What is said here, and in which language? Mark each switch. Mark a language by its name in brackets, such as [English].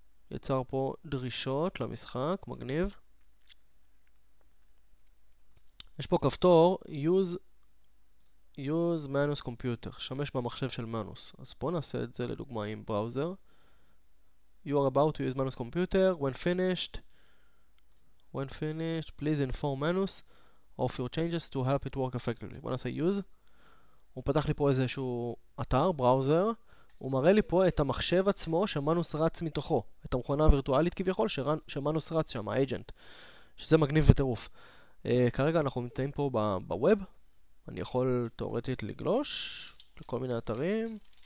[Hebrew] יצר פה דרישות למשחק. מגניב. יש פה כפתור use Manus Computer, שמש במחשב של מנוס. אז בואו נעשה את זה לדוגמה עם בראוזר. [English] You are about to use Manus Computer. When finished, please inform Manus of your changes to help it work effectively. [Hebrew] בואו נעשה use. הוא פתח לי פה איזשהו אתר, בראוזר. הוא מראה לי פה את המחשב עצמו שמנוס רץ מתוכו. את המכונה הווירטואלית כביכול שמנוס רץ שם, האג'נט. שזה מגניב וטירוף. כרגע אנחנו נמצאים פה בווב. אני יכול תאורטית לגלוש לכל מיני אתרים.